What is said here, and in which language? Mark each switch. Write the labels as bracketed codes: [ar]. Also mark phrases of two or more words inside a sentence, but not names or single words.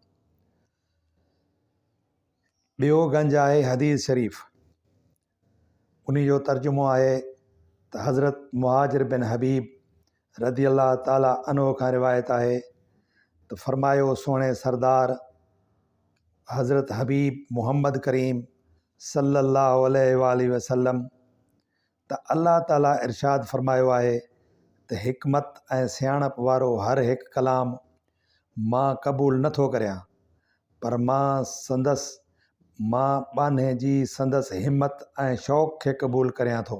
[sd] ॿियो गंज आहे हदीस शरीफ़। उन जो तर्जुमो आहे त हज़रत मुहाजिर बिन हबीब रदी अल्लाह ताला अन्हो खां रिवायत आहे त फरमायो, सोणे सरदार हज़रत हबीब मुहम्मद करीम सल्लल्लाहु अलैहि वसल्लम त अल्लाह ताला इरशाद फरमायो आहे त हिकमत ऐं सियाणप वारो हर हिकु कलाम मां क़बूल नथो करियां, पर मां बाने जी संदसि हिम्मत ऐं शौक़ खे क़बूल करियां थो।